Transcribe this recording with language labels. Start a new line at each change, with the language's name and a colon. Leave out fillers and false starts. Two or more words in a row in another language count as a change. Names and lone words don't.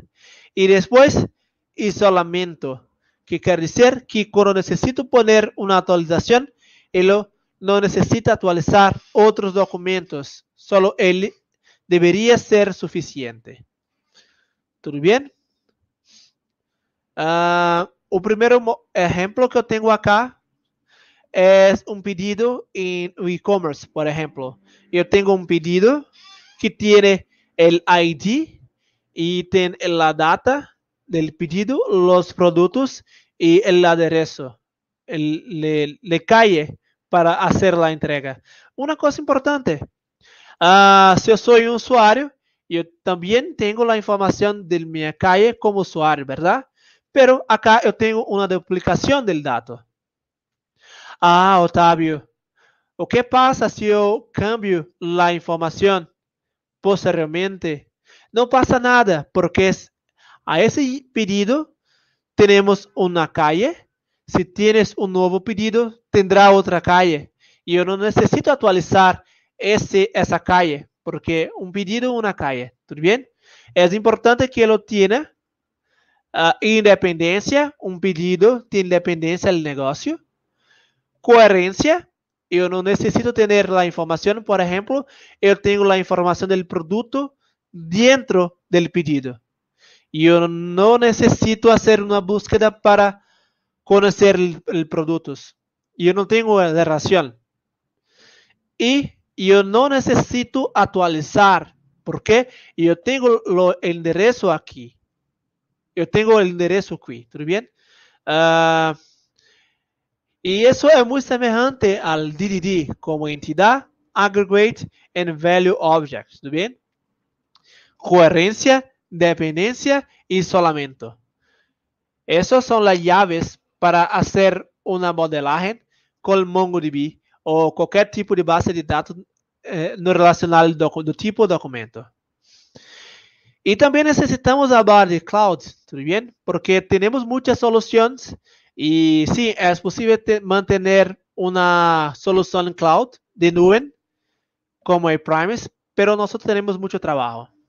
Spanish: Y después, isolamiento, que quiere decir que cuando necesito poner una actualización, él no necesita actualizar otros documentos, solo él debería ser suficiente. ¿Todo bien?
Portuguese: O primeiro ejemplo que eu tenho acá é um pedido em e-commerce, por exemplo. Eu tenho um pedido que tem o ID e tem a data
Spanish: del pedido,
Portuguese: os produtos e o adereço, le calle para fazer a entrega. Uma coisa importante, se eu sou um usuário, eu também tenho a informação de minha calle como usuário, verdade?
Spanish: Pero acá
Portuguese: eu tenho uma duplicação
Spanish: del dato.
Portuguese: Otávio, o que passa se eu cambio a informação posteriormente? Não passa nada, porque a esse pedido temos uma calle. Se tienes um novo pedido, tendrá outra calle. E eu não necessito atualizar essa calle, porque um pedido é uma calle. Tudo bem? É importante que ele tenha independencia,
Spanish: un pedido de independencia del negocio. Coherencia, yo no necesito tener la información, por ejemplo, yo tengo la información del producto dentro del pedido. Yo no necesito hacer una búsqueda para conocer el producto. Yo no tengo la relación. Y yo no necesito actualizar, porque yo tengo el enderezo aquí.
Portuguese: Eu tenho o endereço aqui, tudo bem? E isso é muito semelhante ao DDD, como entidade,
English: aggregate and value objects,
Portuguese: tudo bem? Coerência, dependência e isolamento. Essas são as chaves para fazer uma modelagem com MongoDB ou qualquer tipo de base de dados no relacional do tipo documento.
Spanish: Y también necesitamos hablar de cloud, ¿todo bien? Porque tenemos muchas soluciones y sí, es posible mantener una solución en cloud de nube como el Primus, pero nosotros tenemos mucho trabajo.